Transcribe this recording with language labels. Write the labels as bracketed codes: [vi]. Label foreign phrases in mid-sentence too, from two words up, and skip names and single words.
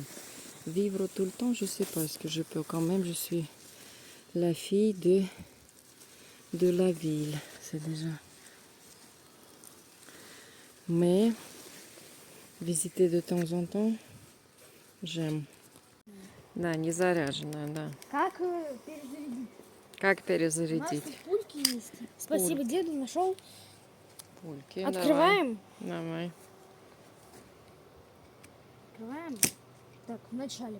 [fr] Vivre tout le temps, je sais pas, est-ce que je peux quand même, je suis la fille de la ville, c'est déjà. Mais visiter de temps en temps, j'aime. [ru] Да, не заряженная, да. Как перезарядить? Как У нас перезарядить? тут пульки есть. Спасибо, деду нашел. Пульки, Открываем. Давай. Открываем. Так, вначале.